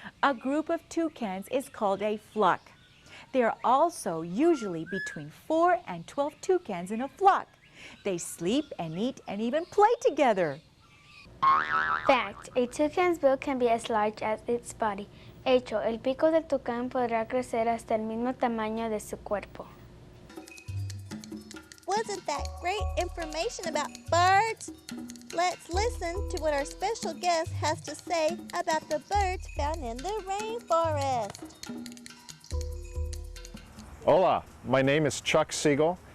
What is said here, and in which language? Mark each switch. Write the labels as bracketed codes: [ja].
[en] A group of toucans is called a flock. There are also usually between 4 and 12 toucans in a flock. They sleep and eat and even play together. Fact: a toucan's bill can be as large as its body. [es] Hecho: el pico del tucán podrá crecer hasta el mismo tamaño de su cuerpo. [en] Wasn't that great information about birds? Let's listen to what our special guest has to say about the birds found in the rainforest. Hola, my name is Chuck Siegel.